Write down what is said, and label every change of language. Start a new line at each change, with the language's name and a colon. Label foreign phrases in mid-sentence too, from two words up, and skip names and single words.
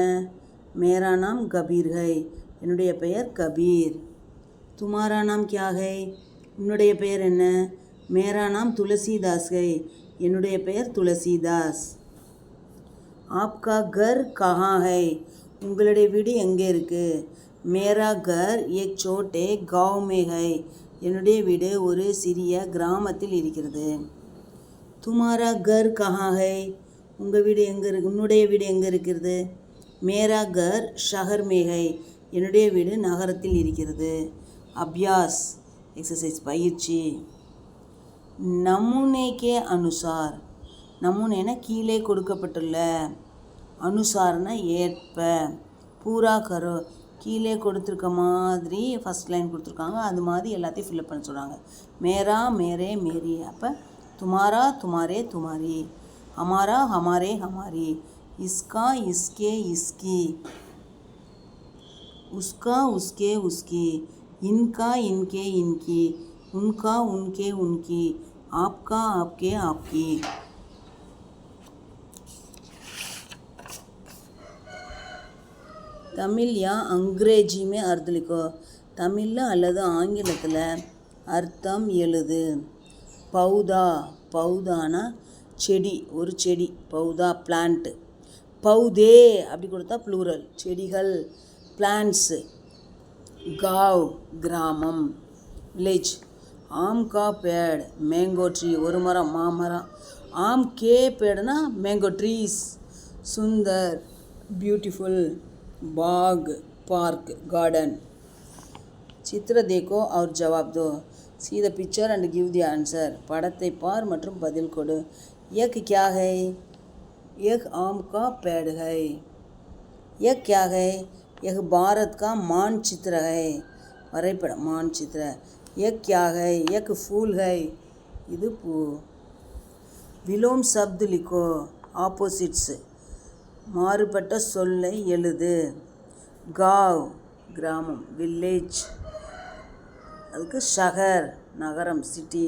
Hindi: मेरा नाम कबीर है,
Tamil: என்னுடைய பெயர் கபீர்.
Hindi: तुम्हारा नाम क्या है,
Tamil: உன்னுடைய பெயர் என்ன.
Hindi: मेरा नाम तुलसीदास है,
Tamil: என்னுடைய பெயர் துளசிதாஸ்.
Hindi: आपका घर कहाँ है,
Tamil: உங்களுடைய வீடு எங்கே இருக்குது.
Hindi: मेरा घर एक छोटे गाँव में है
Tamil: என்னுடைய வீடு ஒரு சிறிய கிராமத்தில் இருக்கிறது.
Hindi: तुम्हारा घर कहाँ है
Tamil: உங்கள் வீடு எங்கே இருக்கு, உன்னுடைய வீடு எங்கே இருக்கிறது.
Hindi: मेरा घर शहर में है
Tamil: என்னுடைய வீடு நகரத்தில் இருக்கிறது. அபியாஸ் எக்ஸசைஸ் பயிற்சி.
Hindi: नमूने के अनुसार,
Tamil: நமூனேனா கீழே கொடுக்கப்பட்டுள்ள, அனுசார்னா ஏற்ப,
Hindi: पूरा करो
Tamil: கீழே கொடுத்துருக்க மாதிரி
English: first line
Tamil: கொடுத்துருக்காங்க, அது மாதிரி எல்லாத்தையும் ஃபில்அப் பண்ண சொல்கிறாங்க.
Hindi: मेरा मेरे मेरी, அப்போ तुम्हारा तुम्हारे तुम्हारी, हमारा हमारे हमारी, इसका इसके इसकी, उसका उसके उसकी, इनका इनके इनकी, उनका उनके उनकी, आपका आपके आपकी. தமிழ் या अंग्रेज़ी में अर्थ लिखो,
Tamil: தமிழில் அல்லது ஆங்கிலத்தில் அர்த்தம் எழுது. பௌதா, பௌதானா செடி, ஒரு செடி, பௌதா பிளான்ட்டு. பௌதே அப்படி கொடுத்தா ப்ளூரல், செடிகள் பிளான்ட்ஸு. गाँव கிராமம், வில்லேஜ்.
Hindi: आम का पेड़
English: mango tree,
Tamil: ஒரு மரம் மாமரம்.
Hindi: आम के
Tamil: பேடுனா
English: mango trees.
Tamil: சுந்தர் பியூட்டிஃபுல்.
English: பாக் park garden.
Hindi: चित्र देखो और जवाब दो,
English: see the picture and give the answer.
Tamil: படத்தை பார் மற்றும் பதில் கொடு.
Hindi: एक क्या है, एक आम का पेड़ है. एक क्या है, एक भारत का मानचित्र है, வரைபடம் मानचित्र. एक क्या है, एक फूल है,
Tamil: இது பூ.
Hindi: विलोम शब्द लिखो,
Tamil: ஆப்போசிட்ஸ், மாறுபட்ட சொல்லை எழுது. காவ் கிராமம், வில்லேஜ், அதுக்கு ஷஹர் நகரம், சிட்டி.